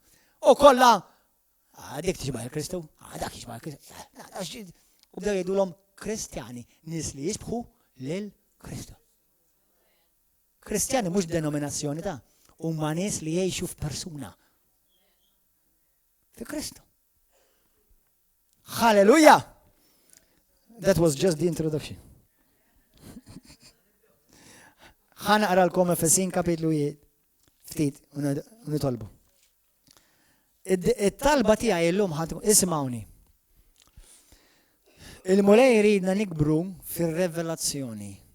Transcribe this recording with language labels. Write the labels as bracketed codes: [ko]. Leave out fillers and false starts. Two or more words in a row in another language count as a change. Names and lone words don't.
[mt] U kollha dik tixbaħ il-Kristu, dak jixbaħ il-Kristu. U bdew jgħidulhom Kristjani, nies li jixbħu lil Kristu. Kristjani mhux denominazzjoni ta' huma nies li jgħixu f'persuna. Fi Kristu. Hallelujah! [en] That was just the introduction. [mt] Ħana qaralkom Efesin kapitlu ftit u nitolbu. It-talba tiegħi llum ismawni. Il-mulej jridna nikbru fir-revelazzjoni.